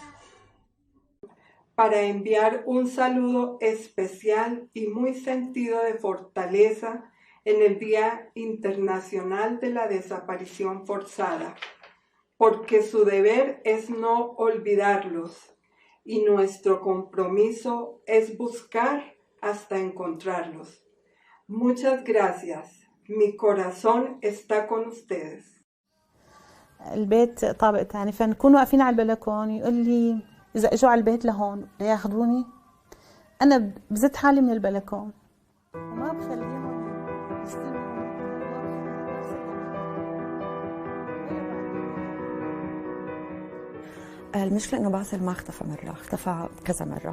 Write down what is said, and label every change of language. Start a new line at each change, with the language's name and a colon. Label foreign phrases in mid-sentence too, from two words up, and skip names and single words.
Spanish: Para enviar un saludo especial y muy sentido de fortaleza en el Día Internacional de la Desaparición Forzada, porque su deber es no olvidarlos y nuestro compromiso es buscar hasta encontrarlos. Muchas gracias. Mi corazón está con ustedes.
Arabic: البيت طابق تاني، فنكون واقفين على البلكون يقول لي إذا إجوا على البيت لهون لياخذوني، أنا بزت حالي من البلكون وما بخليهم يستلموا. المشكلة إنه باسل ما اختفى مرة، اختفى كذا مرة.